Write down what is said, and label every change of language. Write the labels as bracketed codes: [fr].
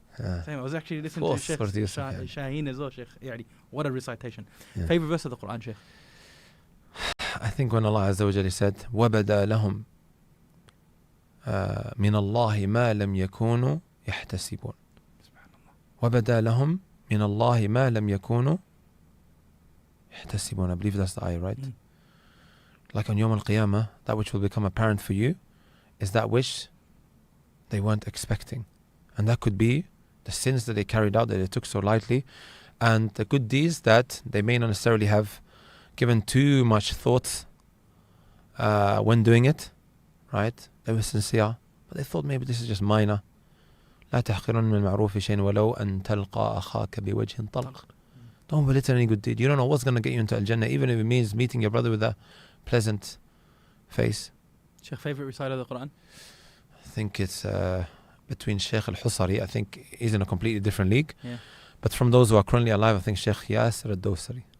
[en] Same. I was actually listening to Shaykh Shaheen as well, Shaykh. What a recitation. Favorite verse of the Qur'an, Shaykh? I think when Allah Azza wa Jalla said, [ar] وَبَدَى لَهُمْ مِنَ اللَّهِ مَا لَمْ يَكُونُوا يَحْتَسِبُونَ. وَبَدَى لَهُمْ مِنَ اللَّهِ مَا لَمْ يَكُونُوا يَحْتَسِبُونَ. [en] I believe that's the ayah, right? Like on Yawm al-Qiyamah, that which will become apparent for you is that which they weren't expecting. And that could be the sins that they carried out that they took so lightly, and the good deeds that they may not necessarily have given too much thought when doing it, right? They were sincere, but they thought maybe this is just minor. [ar] لا تحقرن من المعروف شيئا ولو أن تلقى أخاك بوجه طلق. [en] Don't belittle any good deed. You don't know what's going to get you into Al-Jannah, even if it means meeting your brother with a pleasant face. Shaykh, favorite reciter of the Quran? I think it's between Shaykh al-Husari. I think he's in a completely different league. Yeah. But from those who are currently alive, I think Shaykh Yasir al-Dawsari.